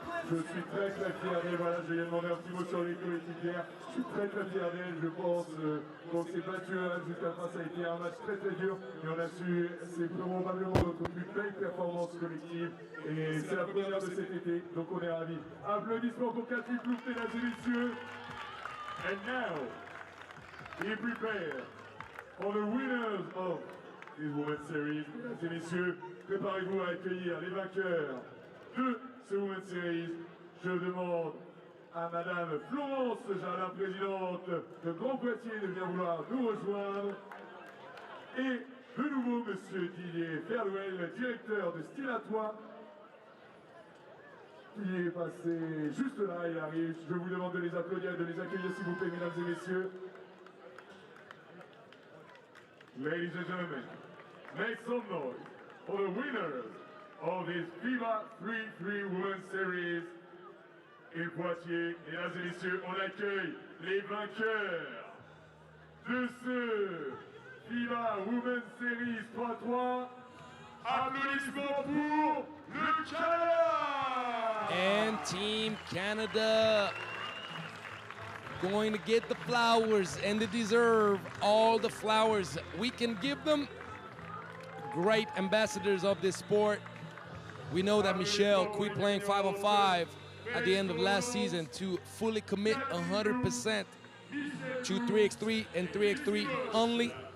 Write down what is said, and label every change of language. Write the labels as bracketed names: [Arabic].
[French] Je suis très fier d'elle, voilà, je lui ai demandé un petit mot sur les coéquipières. Je suis très fier d'elle, je pense qu'on s'est battu jusqu'à la fin, ça a été un match très dur, et on a su, c'est probablement notre plus belle performance collective, et c'est la première de cet été, donc on est ravis. Applaudissements pour Catherine Plouffe, mesdames et messieurs. [English] And now, be prepared for the winners of this Women's Series. [French] Mesdames et messieurs, préparez-vous à accueillir les vainqueurs de ce Women's Series. Je demande à Madame Florence Jardin, présidente de Grand Poitiers, de bien vouloir nous rejoindre. Et de nouveau, Monsieur Didier Ferlouel, directeur de Stylatoi, qui est passé juste là, il arrive. Je vous demande de les applaudir et de les accueillir, s'il vous plaît, mesdames et messieurs. [English] Ladies and gentlemen, make some noise for the winners of this FIBA 3x3 Women's Series et Poitiers. [French] Mesdames et messieurs, on accueille les vainqueurs de ce FIBA Women's Series 3x3. Applaudissements pour le Canada! [English] And Team Canada going to get the flowers, and they deserve all the flowers we can give them. Great ambassadors of this sport. We know that Michelle quit playing 5-on-5 at the end of last season to fully commit 100% to 3x3 and 3x3 only.